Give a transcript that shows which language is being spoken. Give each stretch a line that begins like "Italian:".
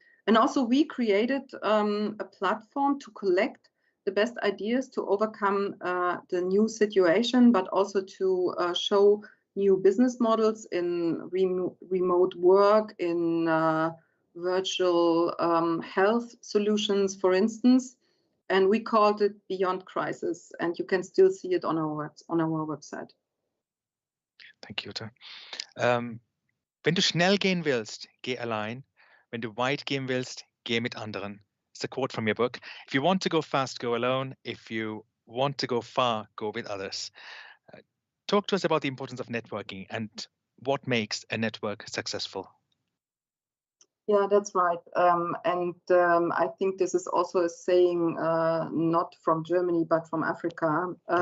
English: And also we created a platform to collect the best ideas to overcome the new situation, but also to show new business models in remote work, in virtual health solutions, for instance. And we called it Beyond Crisis, and you can still see it on our website. Thank you, Ute.
German: Wenn du schnell gehen willst, geh allein. Wenn du weit gehen willst, geh mit anderen.
English: It's a quote from your book. If you want to go fast, go alone. If you want to go far, go with others. Talk to us about the importance of networking and what makes a network successful. Yeah, that's right. I think this is also a saying not from Germany, but from Africa.